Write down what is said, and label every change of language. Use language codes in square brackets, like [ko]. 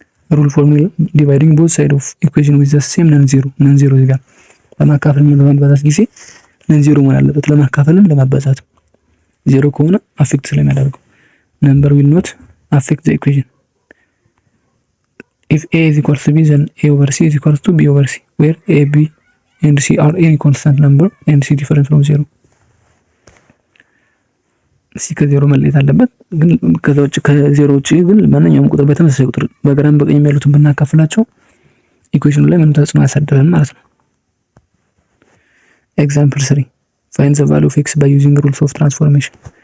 [en] ሩል ፎርሙላ ዲቫይዲንግ ቦዝ ሳይድ ኦፍ ኢኩዌሽን ዊዝ ዘ ሴም ነን ዜሮ [am] እዚህ ጋር በማካፈል በማባዛት ጊዜ ነን ዜሮ መሆን አለበት። ለማካፈልም ለማባዛት ዜሮ ከሆነ አፌክት ስለሚያደርገው [en] number will not affect the equation. If a is equals to b, then a over c is equals to b over c, where a, b and c are any constant number and c different from zero. [am] c ከዜሮ መለየት አለበት። ግን ከዜሮ ውጪ ግን ማንኛውም ቁጥር በተመሳሳይ ቁጥር በግራም በቀኝ ያሉትን ብናካፍላቸው ኢኩዌሽኑ ላይ ምንም ተጽዕኖ አያሳድርም ማለት ነው። ኤግዛምፕል 3 [en] find the value of x by using rules of transformation.